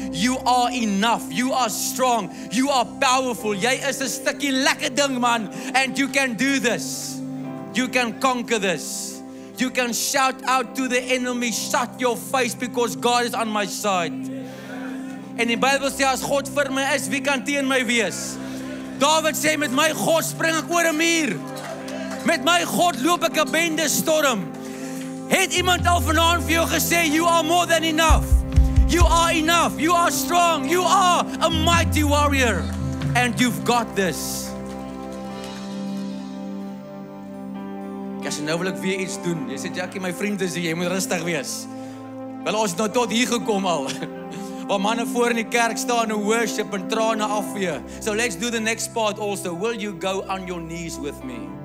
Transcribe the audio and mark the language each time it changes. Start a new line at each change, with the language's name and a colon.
English: You are enough. You are strong. You are powerful.
Afrikaans: Jy is 'n stukkie lekker ding, man.
English: And you can do this. You can conquer this. You can shout out to the enemy, shut your face because God is on my side.
Afrikaans: En die Bybel sê, as God vir my is, wie kan teen my wees? David sê, met my God spring ek oor 'n muur. Met my God loop ek 'n bende storm. Het iemand al vanaand vir jou gesê,
English: you are more than enough. You are enough. You are strong. You are a mighty warrior. And you've got this.
Afrikaans: As nou wil ek weer iets doen. Jy sê, Jackie, my vriend is hier, jy moet rustig wees. Wel, ons het nou tot hier gekom al. Waar manne voor in die kerk staan en worship en trane afvee.
English: So let's do the next part also. Will you go on your knees with me?